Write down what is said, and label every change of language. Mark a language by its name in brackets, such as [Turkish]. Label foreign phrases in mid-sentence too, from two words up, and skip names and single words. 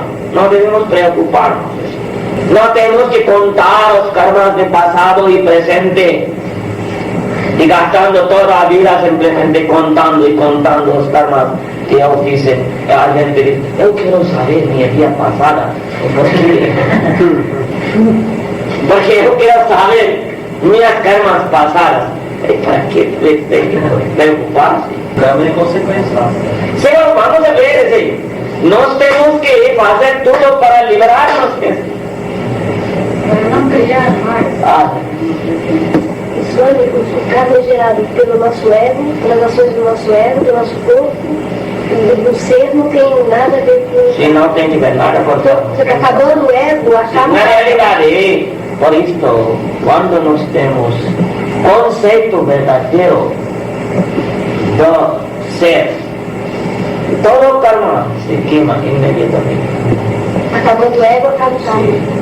[Spanish] No debemos preocuparnos. No tenemos que contar los karmas de pasado y presente y gastando toda la vida simplemente contando y contando los karmas que ellos dicen. La gente dice, yo quiero saber mi vida pasada. Porque yo quiero saber mis karmas pasadas. ¿Para qué preocuparse? [Portuguese] Karma é consequência. [Spanish] Sí, vamos a ver, sí. Nos tenemos que hacer todo para liberarnos. [Portuguese] Para não criar mais. Isso é, o karma é gerado pelo nosso ego, pelas ações do nosso ego, do nosso corpo, e do ser não tem nada a ver com... [Spanish] Sí, no tiene que ver nada con todo. [Portuguese] Você está acabando o ego, acaba... Na realidade, por isto, quando nós temos conceito verdadeiro do ser, todo o karma se queima imediatamente. Acabando o ego, acaba o karma.